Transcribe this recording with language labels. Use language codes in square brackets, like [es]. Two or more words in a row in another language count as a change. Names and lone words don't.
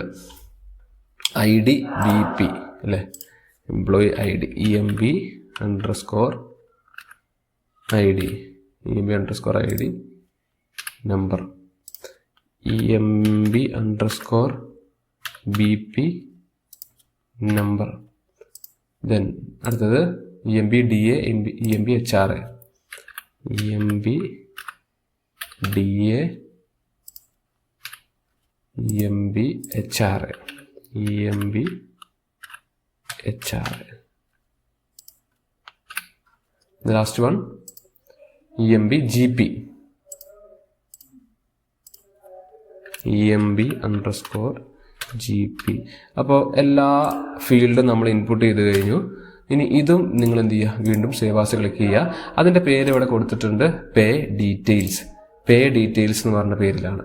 [ml] ID BP അല്ലേ, [en] employee ID, [ml] EMB_ID, EMB_ID നമ്പർ, EMB_BP നമ്പർ. ദെൻ അടുത്തത് EMB_DA, EMB_HR, EMB_DA, EMB_HR, EMB_HR. [en] The last one EMB_GP, EMB_GP. [ml] അപ്പോൾ എല്ലാ ഫീൽഡും നമ്മൾ ഇൻപുട്ട് ചെയ്ത് കഴിഞ്ഞു. ഇനി ഇതും നിങ്ങൾ എന്ത് ചെയ്യുക, വീണ്ടും [en] save as click [ml] ചെയ്യുക. അതിൻ്റെ പേര് ഇവിടെ കൊടുത്തിട്ടുണ്ട്, [en] pay details [ml] എന്ന് പറഞ്ഞ പേരിലാണ്.